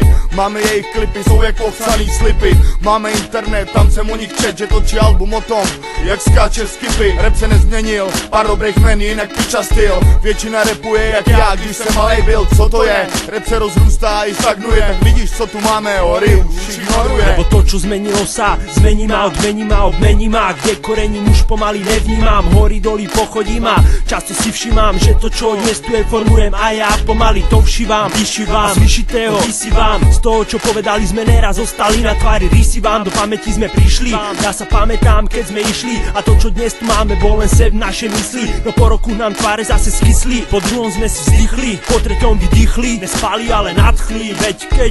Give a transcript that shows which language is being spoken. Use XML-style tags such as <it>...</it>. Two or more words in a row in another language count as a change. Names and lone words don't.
<cs>Máme jejich klipy, jsou jak popsaný slipy. Máme internet, tam jsem o nich čet, že točí album o tom, jak skáče skipy. Rap se nezměnil, pár dobrých men, jinak piča styl. Většina rapuje jak já, když jsem malej byl, co to je? Rap se rozrůstá i stagnuje, tak vidíš, co tu máme, hory už ignoruje.</cs> <sk>Lebo to, čo zmenilo sa, zmení ma, obmení ma, kde korením už pomaly nevnímam, hory doly pochodím a často si všímam, že to, čo dnes tu je, formujem a ja pomaly to všívam, vyšívam, z vyšitého vysívam, z toho, čo povedali sme neraz, zostali na tvári rysívam, do pamäti sme prišli, ja sa pamätám, keď sme išli a to, čo dnes tu máme, bol len seb naše mysli, no po roku nám tváre zase skysli, po druhom sme si vzdychli, po treťom vydýchli, nespali, ale nadchli, veď keď</sk>